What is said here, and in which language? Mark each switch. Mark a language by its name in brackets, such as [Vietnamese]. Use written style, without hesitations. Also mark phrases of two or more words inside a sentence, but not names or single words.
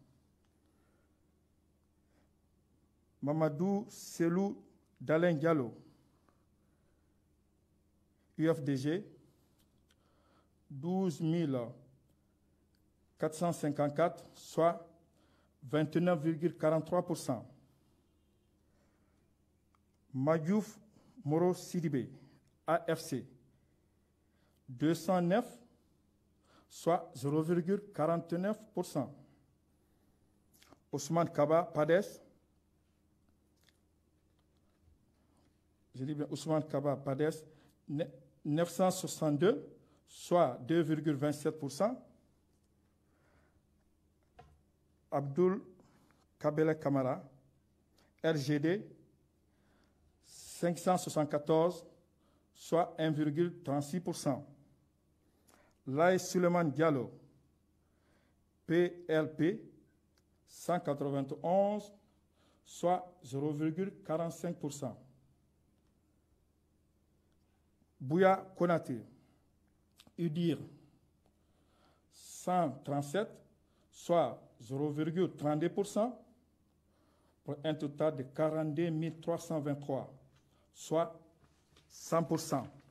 [French] Mamadou Selou Dalen Diallo, UFDG, 12 454, soit 29,43%. Magyouf Moro Sidibé, AFC, 209, soit 0,49%. Ousmane Kaba, PADES, je dis bien Ousmane Kaba, PADES, 962, soit 2,27%. Abdul Kabele Kamara, RGD 574, soit 1,36%. Laye Suleiman Diallo, PLP 191, soit 0,45%. Bouya Konaté, UDIR 137, soit 0,32%, pour un total de 42 323, soit 100%.